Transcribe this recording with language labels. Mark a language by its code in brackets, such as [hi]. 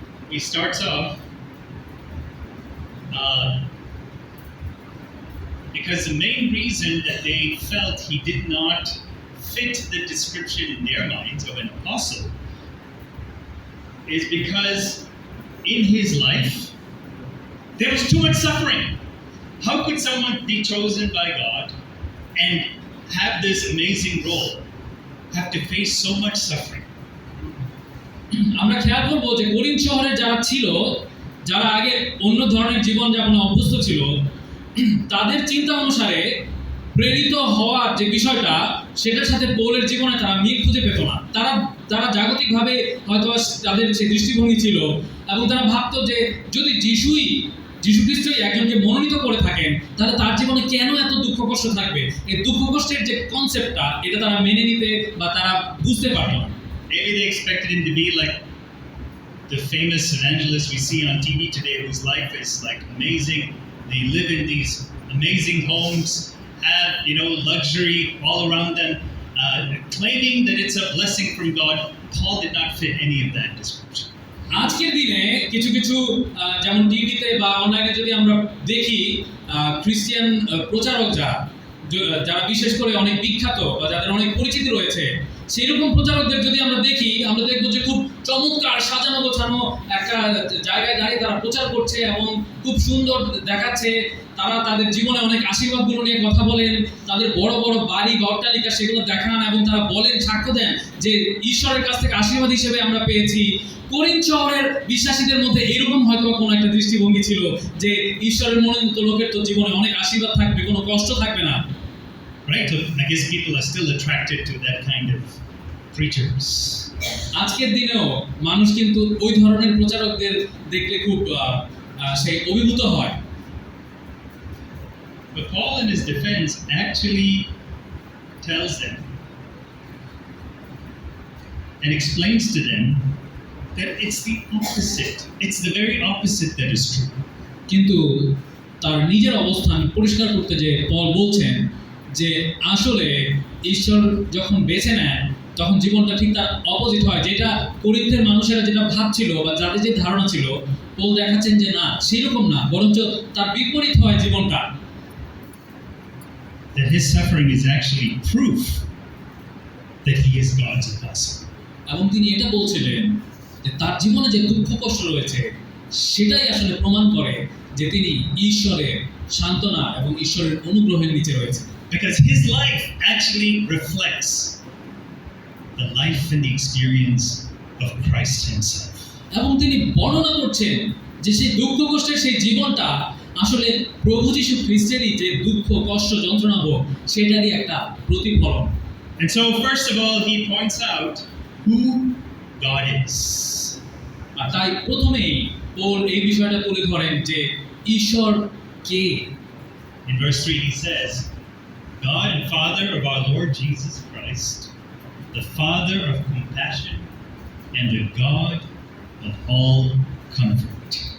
[en] he starts off because the main reason that they felt he did not fit the description in their minds of an apostle is because in his life there was too much suffering. How could someone be chosen by God and have this amazing role, have to face so much suffering? [bn] আমরা খেয়াল করবো যে Corinth শহরে যারা ছিল, যারা আগে অন্য ধরনের জীবন যাপনে অভ্যস্ত ছিল, তাদের চিন্তা অনুসারে প্রেরিত হওয়ার যে বিষয়টা, সেটার সাথে পৌলের জীবনে তারা মিল খুঁজে পেত না। তারা জাগতিকভাবে হয়তো তাদের সেই দৃষ্টিভঙ্গি ছিল, এবং তারা ভাবতো যে যদি যীশু খ্রিস্টই একজনকে মনোনীত করে থাকেন, তাহলে তার জীবনে কেন এত দুঃখ কষ্ট থাকবে? এই দুঃখ কষ্টের যে কনসেপ্টটা, এটা তারা মেনে নিতে বা তারা বুঝতে পারতো না। [en] Maybe they expected him to be like the famous evangelists we see on TV today, whose life is like amazing. They live in these amazing homes, have luxury all around them, claiming that it's a blessing from God. Paul did not fit any of that description. [bn] আজকের দিনে কিছু যেমন টিভিতে বা অনলাইনে যদি আমরা দেখি, খ্রিস্টিয়ান প্রচারক যারা বিশেষ করে অনেক বিখ্যাত বা যাদের অনেক পরিচিতি রয়েছে, সেই রকম প্রচারকদের যদি আমরা দেখি, আমরা দেখবো যে খুব চমৎকার সাজানো গোছানো একটা জায়গায় দাঁড়িয়ে তারা প্রচার করছে এবং খুব সুন্দর দেখাচ্ছে। তারা তাদের জীবনে অনেক আশীর্বাদগুলো নিয়ে কথা বলেন, তাদের বড় বড় বাড়ি বা অট্টালিকা সেগুলো দেখান, এবং তারা বলেন, সাক্ষ্য দেন যে ঈশ্বরের কাছ থেকে আশীর্বাদ হিসেবে আমরা পেয়েছি। করিন্থ শহরের বিশ্বাসীদের মধ্যে এরকম হয়তো কোনো একটা দৃষ্টিভঙ্গি ছিল যে ঈশ্বরের মনোনীত লোকের তো জীবনে অনেক আশীর্বাদ থাকবে, কোনো কষ্ট থাকবে না। [en] Right, so I guess people are still attracted to that kind of preachers. [bn] আজকের দিনেও মানুষ কিন্তু ওই ধরনের প্রচারকদের দেখলে খুব সেই অভিভূত হয়। [en] But Paul in his defense actually tells them and explains to them that it's the opposite. It's the very opposite that is true. [bn] কিন্তু তার নিজের অবস্থান পরিষ্কার করতে যে পল বলছেন যে আসলে ঈশ্বর যখন বেছে নেন, তখন জীবনটা ঠিক তার অপোজিট হয়। যেটা করিন্থের মানুষেরা যেটা ভাবছিল বা যাদের যে ধারণা ছিল, পল দেখাচ্ছেন যে না, সেরকম না, বরঞ্চ তার বিপরীত হয় জীবনটা। [en] That his suffering is actually proof that he is God's apostle. [bn] এবং তিনি এটা বলছিলেন যে তার জীবনে যে দুঃখ কষ্ট রয়েছে, সেটাই আসলে প্রমাণ করে যে তিনি ঈশ্বরের সান্ত্বনা এবং ঈশ্বরের অনুগ্রহের নিচে রয়েছে। [en] Because his life actually reflects the life and the experience of Christ himself. [bn] এবং তিনি বর্ণনা করছেন যে সেই দুঃখ কষ্টের সেই জীবনটা আসলে প্রভু যীশু খ্রিস্টেরই যে দুঃখ কষ্ট যন্ত্রণা ভোগ, সেটারই একটা প্রতিফলন। [en] And so first of all he points out who God is. [bn] আর তাই প্রথমেই পৌল এই বিষয়টা তুলে ধরেন যে ঈশ্বর কে। [en] In verse 3 he says, God and Father of our Lord Jesus Christ, the Father of compassion and the God of all comfort.